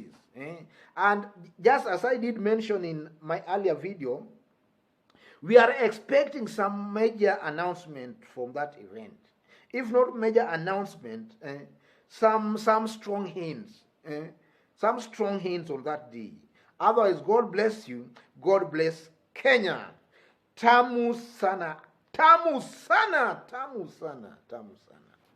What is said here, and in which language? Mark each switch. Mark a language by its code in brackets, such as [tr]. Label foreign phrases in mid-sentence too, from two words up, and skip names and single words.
[en] And just as I did mention in my earlier video, we are expecting some major announcement from that event. If not major announcement, some strong hints. Some strong hints on that day. Otherwise, God bless you. God bless Kenya. [sw] Tamu sana. Tamu sana. Tamu sana. Tamu sana.